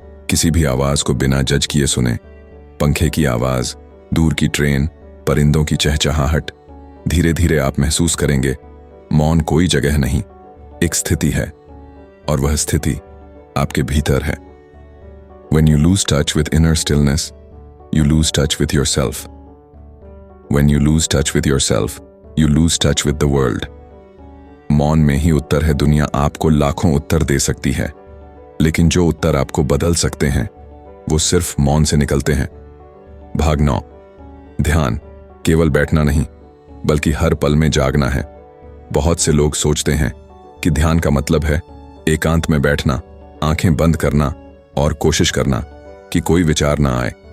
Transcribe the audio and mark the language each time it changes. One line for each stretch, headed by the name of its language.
Hindi: किसी भी आवाज को बिना जज किए सुने, पंखे की आवाज, दूर की ट्रेन, परिंदों की चहचहाहट। धीरे धीरे आप महसूस करेंगे मौन कोई जगह नहीं, एक स्थिति है, और वह स्थिति आपके भीतर है।
English: When you lose touch with inner stillness, you lose touch with yourself. When you lose touch with yourself, you lose touch with the world.
Hindi: मौन में ही उत्तर है। दुनिया आपको लाखों उत्तर दे सकती है, लेकिन जो उत्तर आपको बदल सकते हैं वो सिर्फ मौन से निकलते हैं। भाग 9। ध्यान केवल बैठना नहीं, बल्कि हर पल में जागना है। बहुत से लोग सोचते हैं कि ध्यान का मतलब है एकांत में बैठना, आंखें बंद करना और कोशिश करना कि कोई विचार ना आए।